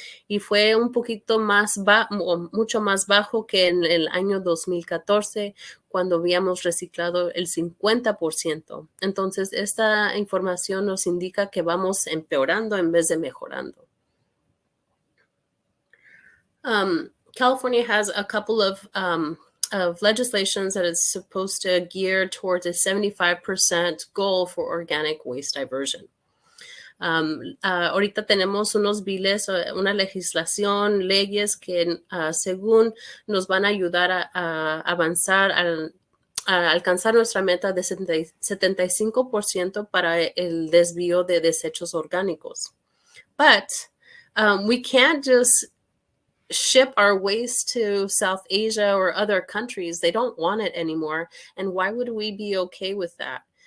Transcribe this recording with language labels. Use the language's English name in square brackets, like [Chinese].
[Spanish] y fue un poquito mucho más bajo que en el año 2014, cuando habíamos reciclado el 50%. Entonces, esta información nos indica que vamos empeorando en vez de mejorando. [English] California has a couple of legislations that is supposed to gear towards a 75% goal for organic waste diversion. [Spanish] Ahorita tenemos unos biles, una legislación, leyes que según nos van a ayudar a avanzar a alcanzar nuestra meta de 75% para el desvío de desechos orgánicos. [English] But we can't just ship our waste to South Asia or other countries. They don't want it anymore. And why would we be okay with that?